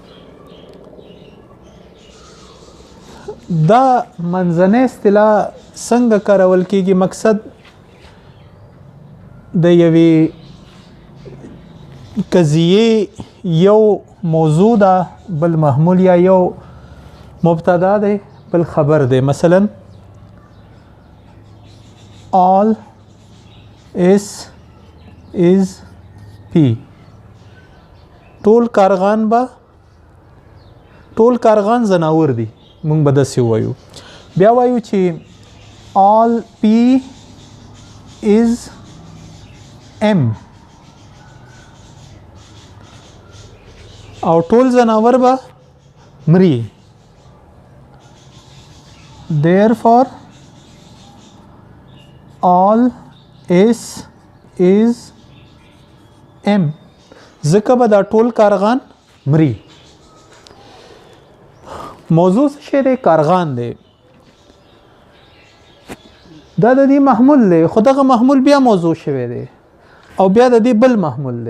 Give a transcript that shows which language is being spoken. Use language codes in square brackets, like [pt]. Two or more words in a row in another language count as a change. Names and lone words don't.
[ps] دا منځنۍ اصطلاح څنګه کارول کېږي؟ مقصد د یوې قضیې یو موضوع ده، بل محمول یا یو مبتدا دی، بل خبر دی. [en] مثلا all s is p. [ps] ټول کارغان زناور دي. مونږ به داسې وایو. بیا وایو چې [en] all p is m. [ps] او ټول زناور به مري. [en] Therefore all s is m. [ps] ځکه به دا ټول کارغان مري. موضوع څه دی؟ کارغان دی. دا د دې محمول دی، خو دغه محمول بیا موضوع شوی دی او بیا د دې بل محمول دی.